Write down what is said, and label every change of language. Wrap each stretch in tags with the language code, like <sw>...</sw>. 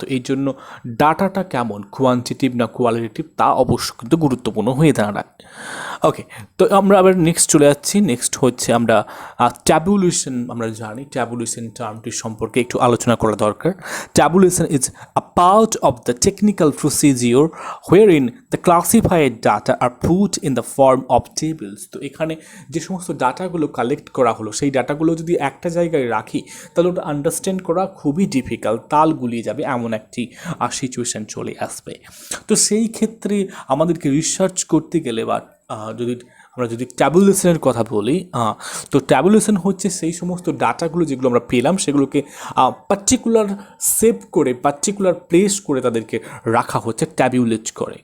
<bn>তো এই জন্য ডাটাটা কেমন, কোয়ান্টিটিভ না কোয়ালিটেটিভ, তা অবশ্য কিন্তু গুরুত্বপূর্ণ হয়ে দাঁড়ায়। ওকে, তো আমরা আবার নেক্সট চলে যাচ্ছি। নেক্সট হচ্ছে আমরা ট্যাবুলেশন। আমরা জানি ট্যাবুলেশন টার্মটির সম্পর্কে একটু আলোচনা করা দরকার।</bn> <en>Tabulation is a part of the technical procedure wherein the classified data are put in the form of tables।</en> <bn>তো এখানে যে সমস্ত ডাটাগুলো কালেক্ট করা হলো সেই ডাটাগুলো যদি একটা জায়গায় রাখি তাহলে ওটা আন্ডারস্ট্যান্ড করা খুবই ডিফিকাল্ট, তাল গুলিয়ে যাবে, এমন একটি সিচুয়েশান চলে আসবে। তো সেই ক্ষেত্রে আমাদেরকে রিসার্চ করতে গেলে বা আমরা যদি ট্যাবুলেশনের কথা বলি, তো ট্যাবুলেশন হচ্ছে সেই সমস্ত ডাটাগুলো যেগুলো আমরা পেলাম সেগুলোকে পার্টিকুলার সেভ করে, পার্টিকুলার প্লেস করে তাদেরকে রাখা হচ্ছে, ট্যাবুলেট করে।</bn>